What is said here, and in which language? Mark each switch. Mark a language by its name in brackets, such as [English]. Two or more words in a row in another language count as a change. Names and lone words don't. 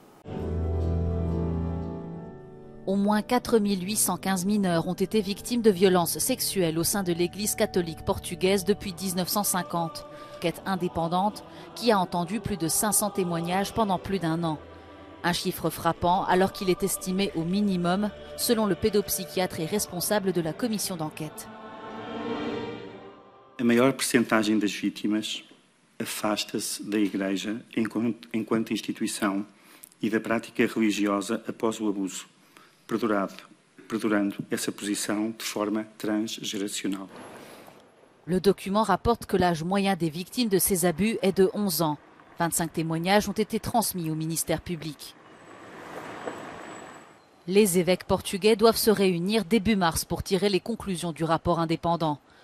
[French] Au moins 4815 mineurs ont été victimes de violences sexuelles au sein de l'Église catholique portugaise depuis 1950. Enquête indépendante qui a entendu plus de 500 témoignages pendant plus d'1 an. Un chiffre frappant alors qu'il est estimé au minimum, selon le pédopsychiatre et responsable de la commission d'enquête. [Portuguese] A maior percentagem das vítimas afasta-se da Igreja enquanto instituição e da prática religiosa após o abuso, perdurando essa posição de forma transgeracional. [French] Le document rapporte que l'âge moyen des victimes de ces abus est de 11 ans. 25 témoignages ont été transmis au ministère public. Les évêques portugais doivent se réunir début mars pour tirer les conclusions du rapport indépendant.